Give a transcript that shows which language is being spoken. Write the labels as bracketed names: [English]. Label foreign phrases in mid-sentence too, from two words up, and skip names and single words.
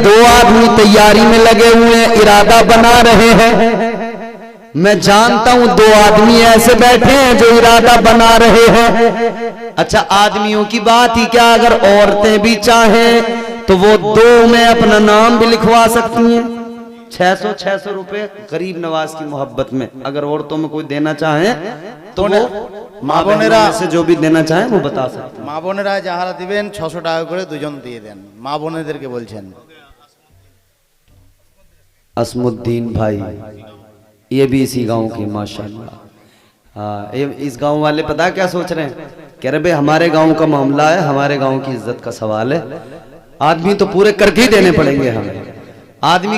[Urdu] 2 آدمی تیاری میں لگے ہوئے ہیں ارادہ بنا رہے ہیں میں جانتا ہوں 2 آدمی ایسے بیٹھے ہیں جو ارادہ بنا رہے ہیں اچھا آدمیوں کی بات ہی کیا اگر عورتیں بھی چاہیں تو وہ 2 میں اپنا نام بھی لکھوا سکتی ہیں 600 روپے غریب نواز کی محبت میں اگر عورتوں میں کوئی دینا چاہیں تو وہ ماں بہنوں سے جو بھی دینا چاہیں وہ بتا سکتے ہیں [Bangla] মা বোনেরা যাহারা দিবেন 600 টাকা করে দুজন দিয়ে দেন মা বোনেদেরকে বলছেন [Urdu] اسم الدین بھائی یہ بھی اسی گاؤں کی ماشاءاللہ اس گاؤں والے پتا کیا سوچ رہے ہیں کہہ رہے بھئی ہمارے گاؤں کا معاملہ ہے ہمارے گاؤں کی عزت کا سوال ہے آدمی تو پورے کر کے ہی دینے پڑیں گے ہمیں آدمی